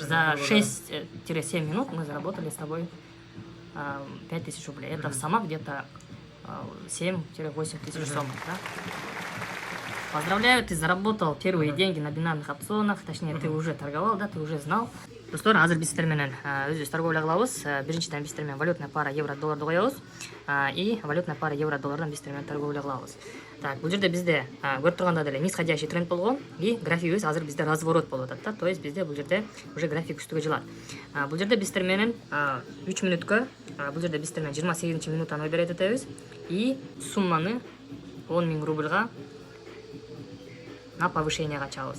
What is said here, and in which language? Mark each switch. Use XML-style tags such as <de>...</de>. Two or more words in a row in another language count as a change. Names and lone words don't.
<ru>За 6-7 минут мы заработали с тобой 5 000 рублей. Это в сама где-то 7-8 тысяч сомов, да? Поздравляю, ты заработал первые деньги на бинарных опционах. Точнее, ты уже торговал, да, ты уже знал.</ru> <ky>Достор, азыр биз сиздер менен өзүбүз торговля кылабыз. Биринчиден биз сиздер менен</ky> <ru>валютная пара</ru> <ky>евро-долларды коебуз.</ky> <ru>И валютная пара</ru> <ky>евро-доллардан биз сиздер менен торговля кылабыз. Так, бул жерде бизде көрүп тургандай деле</ky> <ru>нисходящий тренд</ru> <ky>болгон и графигибиз азыр бизде разворот болуп атат да.</ky> <ru>То есть</ru> <ky>бизде бул жерде уже график үстүгө жылат. Бул жерде биз сиздер менен 3 минуткө, бул жерде биз сиздер менен 28-минутаны ойберет этебиз и сумманы 10 000 рубльга</ky> <ru>на повышениега</ru> <ky>чабыз.</ky>